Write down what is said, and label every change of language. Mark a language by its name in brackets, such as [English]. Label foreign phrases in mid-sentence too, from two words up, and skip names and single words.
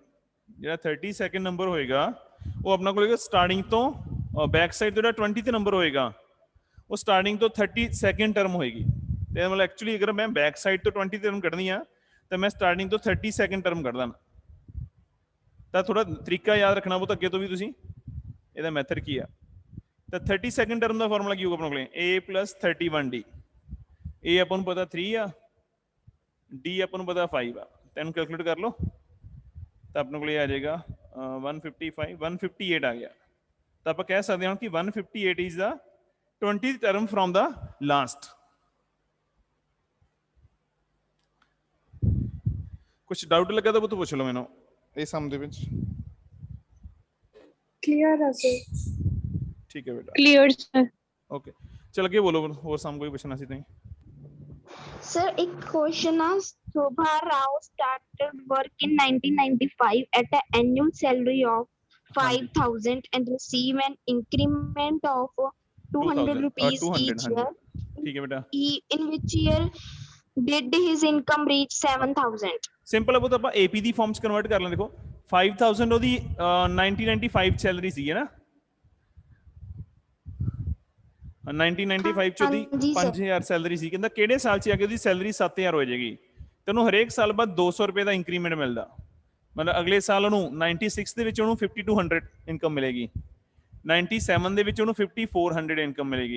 [Punjabi] ਜਿਹੜਾ 32nd ਨੰਬਰ ਹੋਏਗਾ ਉਹ ਆਪਣਾ ਕੋਲ ਸਟਾਰਟਿੰਗ ਤੋਂ [English] back side [Punjabi] ਤੋਂ ਜਿਹੜਾ 20th ਨੰਬਰ ਹੋਏਗਾ ਉਹ ਸਟਾਰਟਿੰਗ ਤੋਂ [English] 32nd term [Punjabi] ਹੋਏਗੀ। ਤੇ ਮਤਲਬ ਐਕਚੁਅਲੀ ਅਗਰ ਮੈਂ [English] back side [Punjabi] ਤੋਂ 20 ਟਰਮ ਕੱਢਣੀ ਆ ਤਾਂ ਮੈਂ ਸਟਾਰਟਿੰਗ ਤੋਂ [English] 32nd term [Punjabi] ਕੱਢਦਾ। ਤਾਂ ਥੋੜਾ ਤਰੀਕਾ ਯਾਦ ਰੱਖਣਾ ਬਹੁਤ ਅੱਗੇ ਤੋਂ ਵੀ ਤੁਸੀਂ, ਇਹਦਾ ਮੈਥਡ ਕੀ ਆ। ਤਾਂ [English] 32nd term [Punjabi] ਦਾ ਫਾਰਮੂਲਾ ਕੀ ਹੋਊਗਾ ਆਪਣੇ ਕੋਲੇ, a + 31d। a ਆਪਾਂ ਨੂੰ ਪਤਾ 3 ਆ, d ਆਪਾਂ ਨੂੰ ਪਤਾ 5 ਆ, ਤੈਨੂੰ ਕੈਲਕੂਲੇਟ ਕਰ ਲਓ ਤਾਂ ਆਪਣੇ ਕੋਲ ਇਹ ਆ ਜਾਏਗਾ 155 158 ਆ ਗਿਆ। ਤਾਂ ਆਪਾਂ ਕਹਿ ਸਕਦੇ ਹਾਂ ਕਿ 158 [English] is the 20th term from the last. [Punjabi] ਕੁਝ ਡਾਊਟ ਲੱਗਾ ਤਾਂ ਉਹ ਤੋਂ ਪੁੱਛ ਲਓ ਮੈਨੂੰ ਇਹ ਸਮ ਦੇ ਵਿੱਚ। ਕਲੀਅਰ ਹੈ ਸਰ। ਠੀਕ ਹੈ ਬੇਟਾ, [English] clear sir. [Punjabi] ਓਕੇ, ਚਲ ਅੱਗੇ ਬੋਲੋ, ਹੋਰ ਸਮ ਕੋਈ ਪੁੱਛਣਾ ਸੀ ਤੁਸੀਂ। [English] Sir, a question is Shobha Rao started work in 1995 at an annual salary of 5,000 and receive an increment of 200 rupees 200 each [Punjabi] ਹਾਂਜੀ, [English] year. [Punjabi] ਠੀਕ ਹੈ ਬੇਟਾ। [English] In which year did his income reach 7,000? [Punjabi] ਸਿੰਪਲ ਹੈ, ਉਹ ਤਾਂ ਆਪਾਂ ਏਪੀ ਦੀ ਫਾਰਮ ਚ ਕਨਵਰਟ ਕਰ ਲਾਂ। ਦੇਖੋ 5000 ਉਹਦੀ 1995 ਸੈਲਰੀ ਸੀ ਹੈ ਨਾ, 1995 ਚ ਉਹਦੀ 5000 ਸੈਲਰੀ ਸੀ। ਕਹਿੰਦਾ ਕਿਹੜੇ ਸਾਲ ਚ ਆ ਕੇ ਉਹਦੀ ਸੈਲਰੀ 7000 ਹੋ ਜਾਏਗੀ। ਤੈਨੂੰ ਹਰੇਕ ਸਾਲ ਬਾਅਦ 200 ਰੁਪਏ ਦਾ ਇੰਕਰੀਮੈਂਟ ਮਿਲਦਾ, ਮਤਲਬ ਅਗਲੇ ਸਾਲ ਉਹਨੂੰ 96 ਦੇ ਵਿੱਚ ਉਹਨੂੰ 5200 ਇਨਕਮ ਮਿਲੇਗੀ, 97 ਦੇ ਵਿੱਚ ਉਹਨੂੰ 5400 ਇਨਕਮ ਮਿਲੇਗੀ।